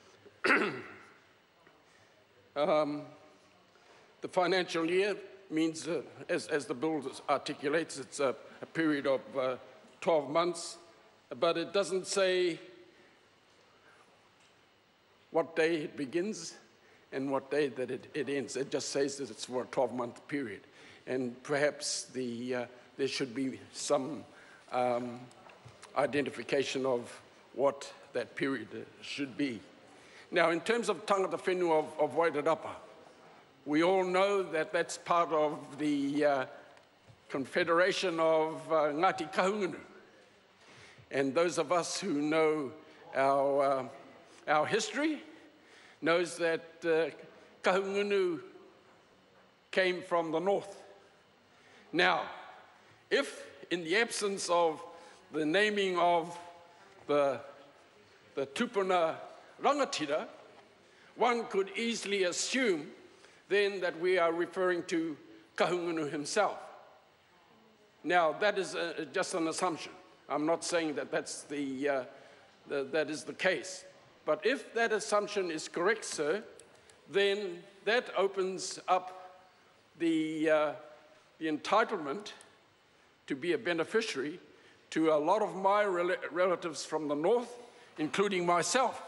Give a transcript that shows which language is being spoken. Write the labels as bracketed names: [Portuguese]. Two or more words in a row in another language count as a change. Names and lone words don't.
[English] The financial year means, as the bill articulates, it's a period of 12 months, but it doesn't say what day it begins and what day that it ends. It just says that it's for a 12-month period. And perhaps there should be some identification of what that period should be. Now, in terms of [Māori] tangata whenua [English] of Wairarapa, we all know that that's part of the Confederation of Ngāti Kahungunu. And those of us who know our history knows that Kahungunu came from the north. Now, if in the absence of the naming of the [Māori] tupuna rangatira, [English] one could easily assume then that we are referring to Kahungunu himself. Now, that is just an assumption. I'm not saying that that is the case. But if that assumption is correct, sir, then that opens up the entitlement to be a beneficiary to a lot of my relatives from the north, including myself.